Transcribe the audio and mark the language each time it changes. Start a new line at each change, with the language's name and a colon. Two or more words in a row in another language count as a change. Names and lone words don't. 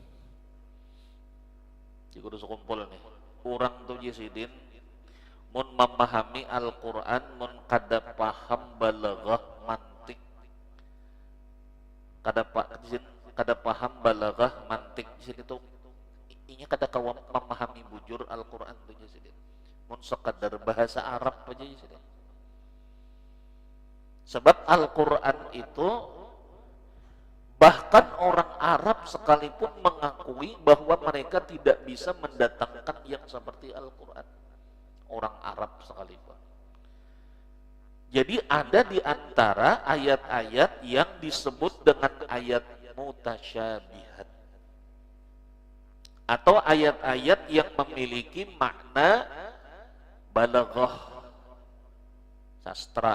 Banjar: Jika udah sekumpul nih, orang tuh Yesidin mun memahami Al-Quran, mun kada paham balaghah mantik, kada paham balaghah mantik di situ. Inya kada kawan memahami bujur Al-Quran tu jadi. Mun sekadar bahasa Arab aja jadi.
Indonesian: Sebab Al-Quran itu bahkan orang Arab sekalipun mengakui bahwa mereka tidak bisa mendatangkan yang seperti Al-Quran. Orang Arab sekalipun. Jadi ada di antara ayat-ayat yang disebut dengan ayat mutasyabihat, atau ayat-ayat yang memiliki makna balaghah sastra.